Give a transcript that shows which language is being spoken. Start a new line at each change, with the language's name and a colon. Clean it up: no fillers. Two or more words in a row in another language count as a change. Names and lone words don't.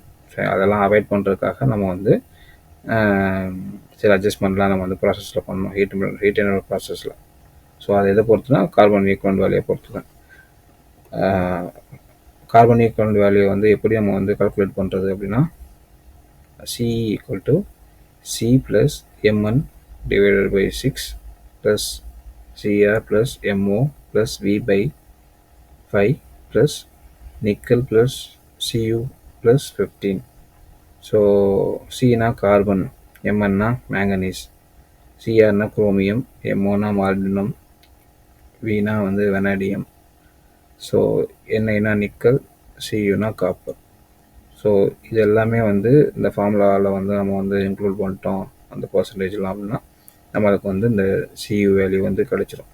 Tamil: சரி, அதெல்லாம் அவாய்ட் பண்ணுறதுக்காக நம்ம வந்து சில அட்ஜஸ்ட்மெண்ட்லாம் நம்ம வந்து ப்ராசஸில் பண்ணணும்,
English: heat processil.
Tamil: ஸோ அதை எதை பொறுத்துனா
English: carbon equivalent value
Tamil: பொறுத்து தான்.
English: carbon equivalent value
Tamil: வந்து எப்படி நம்ம வந்து கால்குலேட் பண்ணுறது அப்படின்னா
English: C equal to C plus Mn divided by 6 plus Cr plus Mo plus V by 5 plus nickel plus Cu plus 15.
Tamil: ஸோ சினா கார்பன், எம்என்னா மேங்கனீஸ், சிஆர்னா குரோமியம், எம்ஓனா மாலிப்டினம், வீனா வந்து வெனாடியம், ஸோ என்ஐனா நிக்கல், சியூனா காப்பர். ஸோ இது எல்லாமே வந்து இந்த ஃபார்முலாவில் வந்து நம்ம வந்து இன்க்ளூட் பண்ணிட்டோம் அந்த பர்சன்டேஜ்லாம் அப்படின்னா நம்மளுக்கு வந்து இந்த
English: CU value
Tamil: வந்து கிடச்சிரும்.